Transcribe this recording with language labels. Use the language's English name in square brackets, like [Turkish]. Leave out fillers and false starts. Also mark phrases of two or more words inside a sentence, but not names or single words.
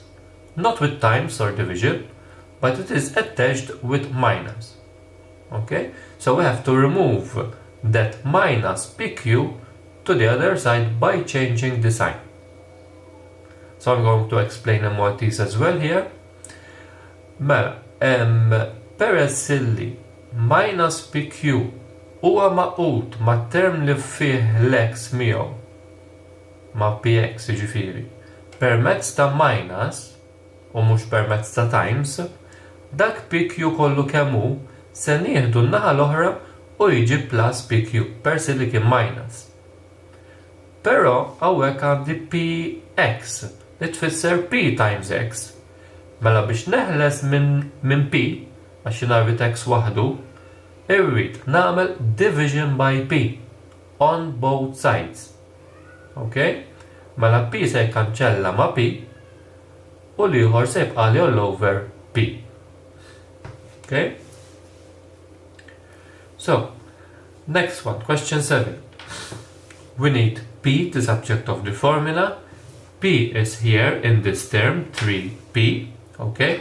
[English] Not with times or division, but it is attached with minus. Okay? So we have to remove that minus pq to the other side by changing the sign. So I'm going to explain in more detail as well here. [Maltese] Peress illi minus pq huwa maqut ma' term li fih l-x miegħu ma' px ġifieri permezz ta' minus u mhux permezz ta' times, dak pq kollu kemm hu se nieħdu n-naħa l-oħra u jiġi plus pq peress li kien minus. Però hawnhekk għandi px li tfisser p times x. Mela biex neħles minn p għax jingħarbit x waħdu, irrid nagħmel [English] division by p on both sides. Okay? [Maltese] Mela p se jkanċella ma' p u l-ieħor se jibqa' li [English] all over p. Okay? So, next one, question 7. We need p, the subject of the formula. P is here in this term, 3p. Okay?